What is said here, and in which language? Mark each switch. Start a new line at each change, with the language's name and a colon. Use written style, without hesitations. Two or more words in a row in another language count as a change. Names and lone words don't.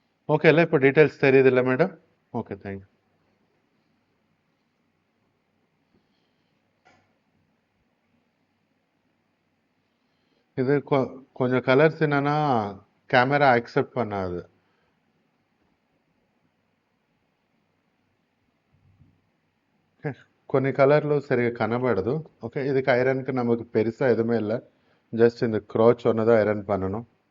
Tamil: ஓகேல, இப்போ டீட்டெயில்ஸ் தெரியுதுல்ல மேடம்? ஓகே, தேங்க்யூ. இது கொஞ்சம் கலர்ஸ் என்னன்னா
English: camera accept
Tamil: பண்ணாது.
Telugu: కొన్ని కలర్లు సరిగా కనబడదు. ఓకే,
Tamil: இதுக்கு ஐரனுக்கு நமக்கு பெருசா எதுவுமே இல்லை. ஜஸ்ட் இந்த க்ரோச் ஒன்று தான் ஐரன் பண்ணணும்.